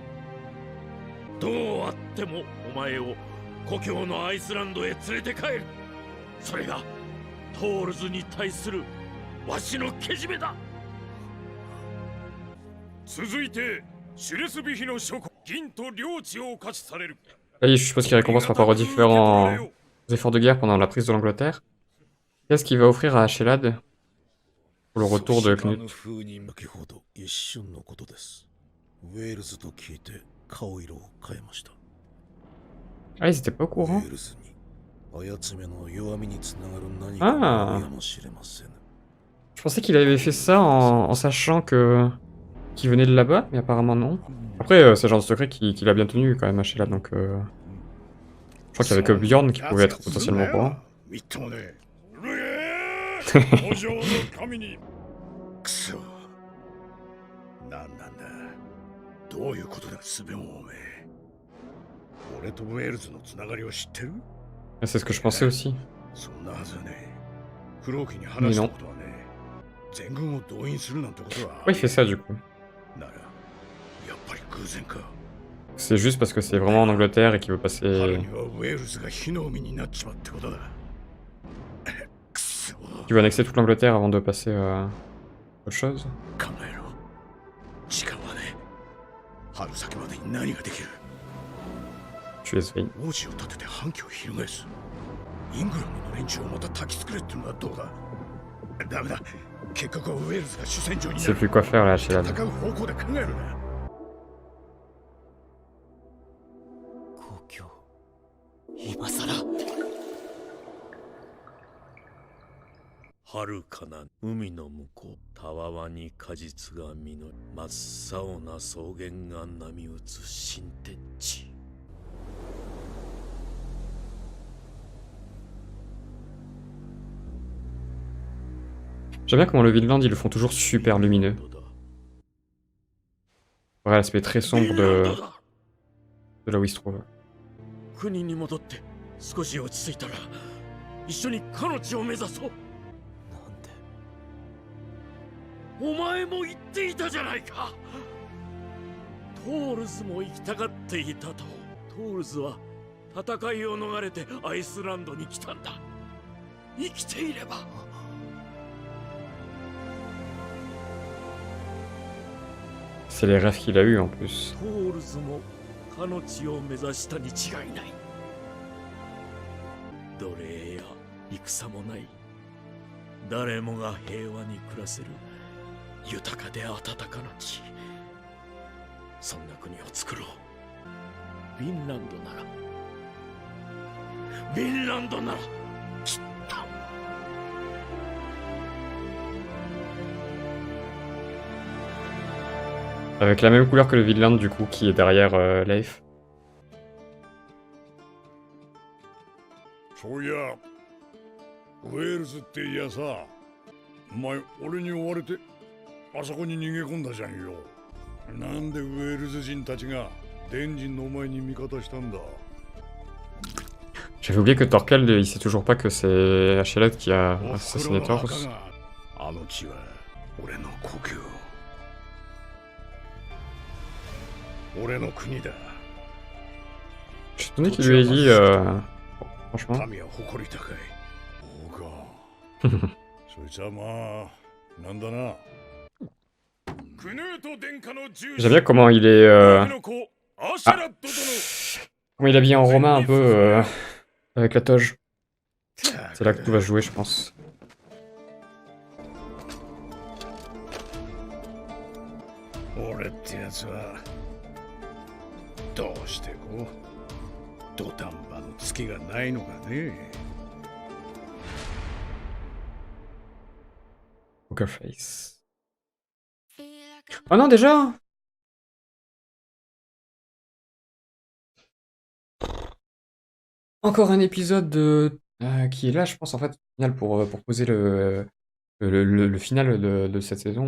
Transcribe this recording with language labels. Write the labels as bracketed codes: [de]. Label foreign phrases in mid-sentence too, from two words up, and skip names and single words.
[ja] どうあってもお前を故郷のアイスランドへ連れて帰る。それがトールズに対するわしのけじめだ。続いてシュレスビヒの諸国、銀と領地を勝ちされる。 [fr] Là, je suppose qu'il récompense par rapport aux différents efforts de guerre pendant la prise de l'Angleterre. Qu'est-ce qu'il va offrir à Hachelad pour le retour de Knut? [ja] 先ほど一瞬のことです。ウェールズと聞いて顔色を変えました。 [fr] Ah, ils étaient pas au [ja] ウ [fr] courant. [ja] ェールズに操めの弱みにつながる何かがあるかもしれません。 [fr] Je pensais qu'il avait fait ça en sachant que qu'il venait de là-bas, mais apparemment non. Après, c'est le genre de secret qu'il a bien tenu quand même, Hachelad, donc je crois qu'il y avait que Bjorn qui pouvait être potentiellement au courant. [ja] くそ、なんなんだ。どういうことだ、スベンおめえ。俺とウェールズのつながりを知ってる？ [fr] C'est ce que je pensais aussi. [ja] そんなはずはね。クローキに話したことはね。全軍を動員するなんてことは。 [fr] Pourquoi il fait ça du coup? [ja] なら、やっぱり偶然か。 [fr] C'est juste parce que c'est vraiment en Angleterre et qu'il veut passer. [ja] 春にはウェールズが火の海になっちまってことだ。くそ。 [fr] Il veut annexer toute l'Angleterre avant de passer à autre chose. [ja] 考えろ。時間はね。春先までに何ができる？ [fr] Tu es Svein. [ja] 王子を立てて反旗を翻す。イングランドの連中をまた焚きつくれってのはどうだ？ダメだ。結局はウェールズが主戦場に [fr] Il [ja] な [fr] sait [ja] る [fr] plus quoi faire là, Sheilad. [ja] 戦う方向で考えるな。故郷今さら遥かな海の向こうたわわに果実が実り真っ青な草原が波打つ新天地。 [fr] J'aime bien comment le Vinland, ils le font toujours super lumineux. Ouais, l'aspect très sombre de là où il se trouve. [ja] 国に戻って少し落ち着いたら一緒に彼の地を目指そう。なんでお前も言っていたじゃないか。トールズも行きたがっていたと。トールズは戦いを逃れてアイスランドに来たんだ。生きていれば。 [fr] C'est les rêves qu'il a eu en plus. [ja] トールズもかの地を目指したに違いない。奴隷や戦もない。誰もが平和に暮らせる豊かで温かな地。そんな国を作ろう。フィンランドなら。フィンランドならきっと。 [fr] Avec la même couleur que le Vinland du coup qui est derrière Leif. [ja] そういやウェールズっていやさ、お前俺に追われてあそこに逃げ込んだじゃんよ。なんでウェールズ人たちがデンジンのお前に味方したんだ。 [fr] J'avais oublié que Torkel, il sait toujours pas que c'est Sheilad qui a assassiné Thors. [ja] あの地は俺の故郷。俺の国だ。 [fr] Je suis étonné qu'il lui ait dit, franchement. [ja] 民は誇り高い。そうか。そいつはまあ、なんだな。 [fr] J'aime bien comment il est. Comment il est habillé en romain un peu avec la toge. C'est là que tout va se jouer, je pense. [ja] 俺ってやつはどうしてこう土壇場の月がないのかね。 [en] Poker face. [fr] Oh non, déjà! Encore un épisode qui est là, je pense, en fait, au final, pour poser le final de cette saison.